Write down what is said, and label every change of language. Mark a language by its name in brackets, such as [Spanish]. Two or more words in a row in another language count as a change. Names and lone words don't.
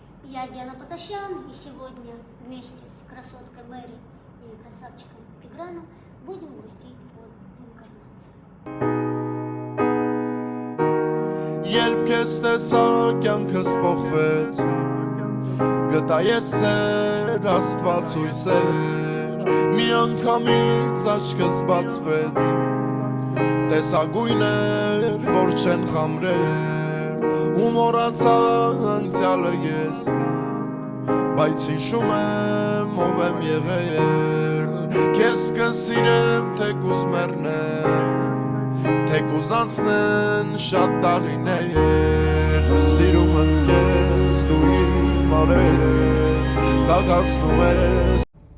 [Russian] Я Диана Потащан, и сегодня вместе с красоткой Мэри и красавчиком Тиграном будем грустить под реинкарнацию. [Armenian] Երբ քեզ տեսա կյանքս փոխվեց Գտա ես սեր Աստված ույսեր Մի անգամից աչքս բացվեց Տեսա գույներ որ չեն խամրել Ու մոռացա անցյալը ես Բայց հիշում եմ ով եմ եղել Քեզ կսիրեմ թեկուզ մեռնեմ Թեկուզ անցնեն շատ տարիներ Սիրում եմ քեզ դու իմ արել Կաղացնում ես